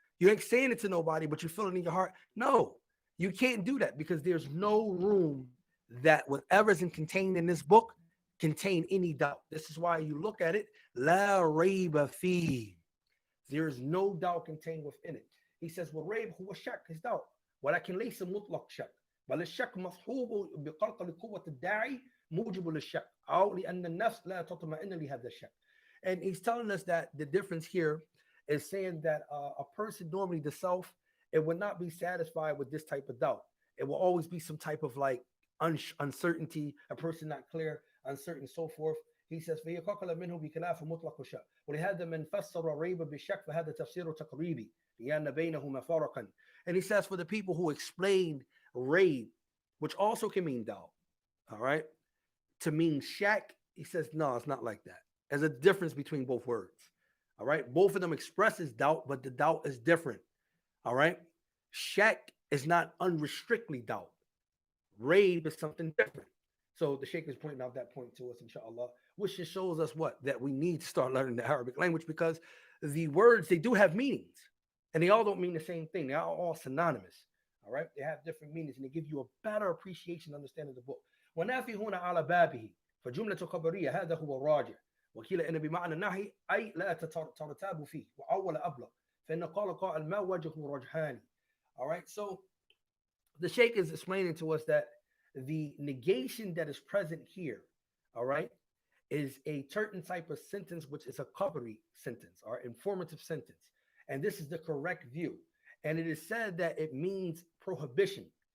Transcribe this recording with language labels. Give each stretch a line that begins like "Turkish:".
English: You ain't saying it to nobody, but you feel it in your heart. No, you can't do that because there's no room that whatever's contained in this book contain any doubt. This is why you look at it. La rayba fi. There is no doubt contained within it. He says,
Arabic: والريب هو الشك,
English: his doubt.
Arabic: ولكن ليس مطلق شك. بل الشك مصحوب بقلق قوة الداعي موجب للشك أو لأن النفس لا تطمئن لهذا الشك.
English: And he's telling us that the difference here is saying that a person, normally the self, it would not be satisfied with this type of doubt. It will always be some type of like uncertainty, a person not clear, uncertain, so forth. He says
Arabic: فيقال منه بخلاف مطلق الشك ولهذا من فسر الريب بالشك فهذا تفسير تقريبي لأن بينهما فرقا.
English: And he says for the people who explained raib, which also can mean doubt, all right, to mean shak, he says no, it's not like that. There's a difference between both words. All right, both of them expresses doubt, but the doubt is different. All right, shak is not unrestrictedly doubt. Raib is something different. So the Sheikh is pointing out that point to us, inshallah, which just shows us what? That we need to start learning the Arabic language because the words, they do have meanings and they all don't mean the same thing. They are all synonymous. All right, they have different meanings and they give you a better appreciation, understanding the book.
Arabic: ونافي هنا على بابه فجملة خبرية هذا هو الراجع وكيل إن بمعنى النهي أي لا ترتاب فيه وأول أبلغ فإن قال قائل ما وجه رجحاني.
English: All right, so the Sheikh is explaining to us that the negation that is present here, all right, is a certain type of sentence, which is a khabari sentence or informative sentence. And this is the correct view. And it is said that it means prohibition.